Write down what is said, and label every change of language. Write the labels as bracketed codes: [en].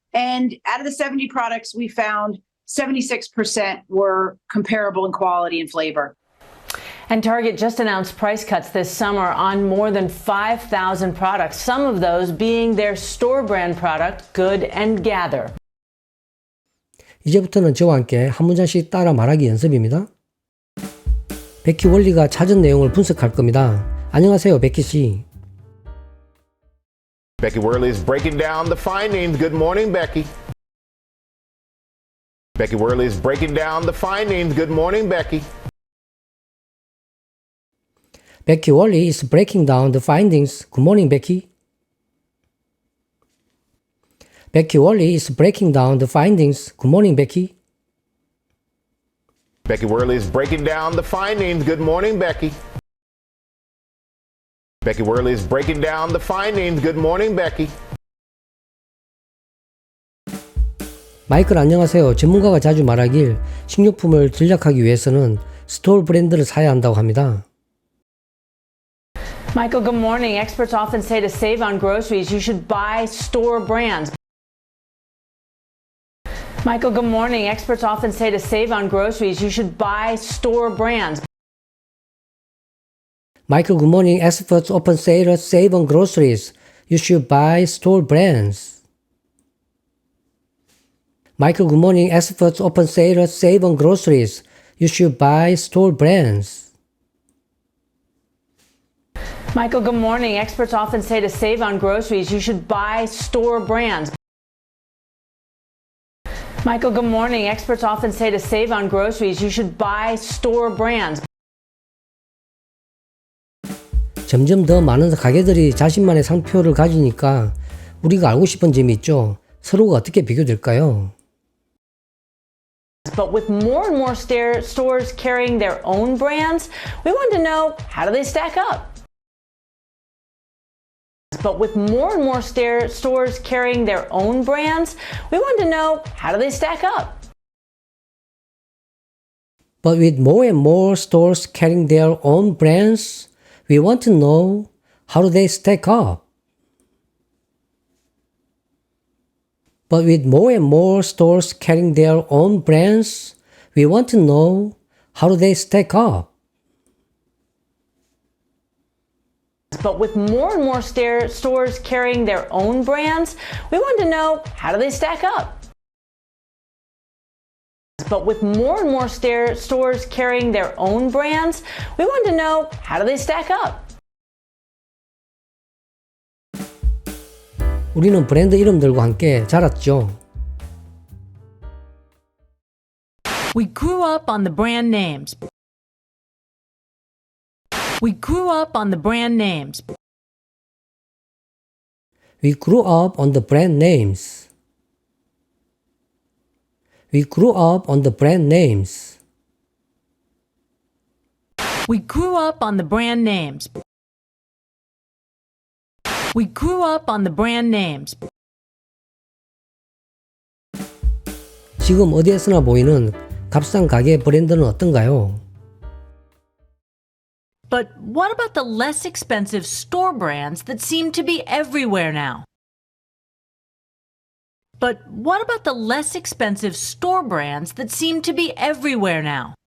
[en] And out of the 70 products, we found 76% were comparable in quality and flavor. And Target just announced price cuts this summer on more than 5,000 products, some of those being their store brand product, Good and Gather. [ko] 이제부터는 저와 함께 한 문장씩 따라 말하기 연습입니다. 베키 월리가 찾은 내용을 분석할 겁니다. 안녕하세요, 베키 씨. [en] Becky Worley is breaking down the findings. Good morning, Becky. Becky Worley is breaking down the findings. Good morning, Becky. Becky Worley is breaking down the findings. Good morning, Becky. Becky Worley is breaking down the findings. Good morning, Becky. Becky Worley is breaking down the findings. Good morning, Becky. Becky Worley is breaking down the findings. Good morning, Becky. [ko] 마이클 안녕하세요. 전문가가 자주 말하길 식료품을 전략하기 위해서는 스토어 브랜드를 사야 한다고 합니다. [en] Michael, good morning. Experts often say to save on groceries, you should buy store brands. Michael, good morning. Experts often say to save on groceries, you should buy store brands. Michael, good morning. Experts often say to save on groceries. You should buy store brands. Michael, good morning. Experts often say to save on groceries. You should buy store brands. Michael, good morning. Experts often say to save on groceries, you should buy store brands. Michael, good morning. Experts often say to save on groceries, you should buy store brands. [ko] 점점 더 많은 가게들이 자신만의 상표를 가지니까 우리가 알고 싶은 점이 있죠. 서로가 어떻게 비교될까요? [en] But with more and more stores carrying their own brands, we want to know, how do they stack up? But with more and more stores carrying their own brands, we want to know, how do they stack up? But with more and more stores carrying their own brands, we want to know, how do they stack up? But with more and more stores carrying their own brands, we want to know, how do they stack up? But with more and more stores carrying their own brands, we want to know, how do they stack up? But with more and more stores carrying their own brands, we want to know, how do they stack up? [ko] 우리는 브랜드 이름들과 함께 자랐죠. [en] We grew up on the brand names. We grew up on the brand names. We grew up on the brand names. We grew up on the brand names. We grew up on the brand names. We grew up on the brand names. [ko] 지금 어디에서나 보이는 값싼 가게 브랜드는 어떤가요? [en] But what about the less expensive store brands that seem to be everywhere now? But what about the less expensive store brands that seem to be everywhere now?